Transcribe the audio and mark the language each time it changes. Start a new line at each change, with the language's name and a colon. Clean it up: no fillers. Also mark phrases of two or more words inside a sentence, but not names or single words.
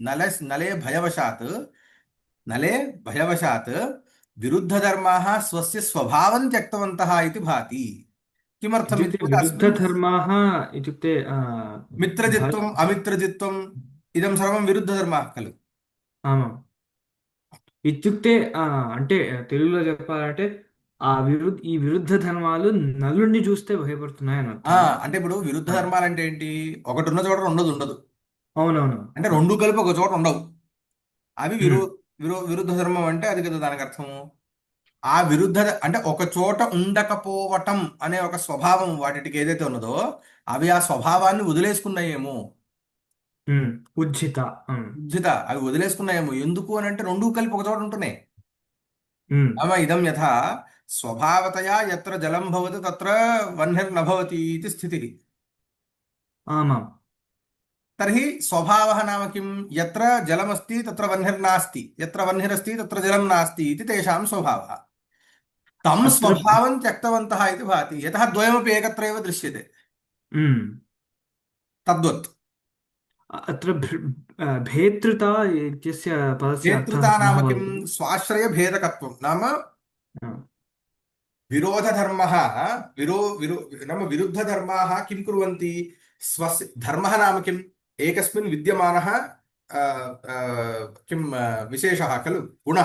Sanskrit: नले भयवशात् विरुद्धधर्माः स्वस्य स्वभावं त्यक्तवन्तः इति भाति। किमर्थम् इति इत्युक्ते चेत् अस्मिन् विरुद्धधर्माः इत्युक्ते भय मित्रजित्वम् अमित्रजित्वम् इदं सर्वं विरुद्धधर्माः खलु। आमाम् ఇత్యుక్తే
Telugu: అంటే తెలుగులో చెప్పాలంటే ఈ విరుద్ధ ధర్మాలు నలుడిని చూస్తే భయపడుతున్నాయని ఆ అర్థమా? అంటే ఇప్పుడు విరుద్ధ ఆ, ధర్మాలు అంటే ఏంటి? ఒకటి ఉన్న చోట రెండోది ఉండదు. అవునవును. అంటే ఆ, రెండు కలిపి ఒక చోట ఉండవు. అవి ఉమ్, విరుద్ధ ధర్మం అంటే అది కదా దానికి అర్థము. ఆ విరుద్ధ అంటే ఒక చోట ఉండకపోవటం అనే ఒక స్వభావం వాటికి ఏదైతే ఉన్నదో, అవి ఆ స్వభావాన్ని వదిలేసుకున్నాయేమో. ఉమ్, ఉజ్జిత. ఉమ్, బుద్ధిత అవి వదిలేసుకున్నాయేమో. ఎందుకు అని అంటే రెండు కలిపి ఒక చోట ఉంటున్నాయి. ఉమ్,
Sanskrit: नाम इदं यथा स्वभावतया यत्र जलं भवति तत्र वह्निर्न भवति इति स्थितिः। ఆమాం तर्हि स्वभावः नाम किं? यत्र जलमस्ति तत्र वह्निर्नास्ति, यत्र वह्निरस्ति तत्र जलं नास्ति इति तेषां स्वभावः। तं అత్ర स्वभावं त्यक्तवन्तः इति भाति। यतः द्वयमपि एकत्र एव दृश्यते। ఉమ్, तद्वत् అత్ర భేతృత ఇత్యస్య పదస్య అర్థः नेतृता कः नाम किं? भवति? स्वाश्रयभेदकत्वं नाम ఆ, विरोधधर्मः विरो नाम विरुद्धधर्माः किं कुर्वन्ति? स्वस्य धर्मः नाम किम्? एकस्मिन् विद्यमानः किं विशेषः खलु, गुणः,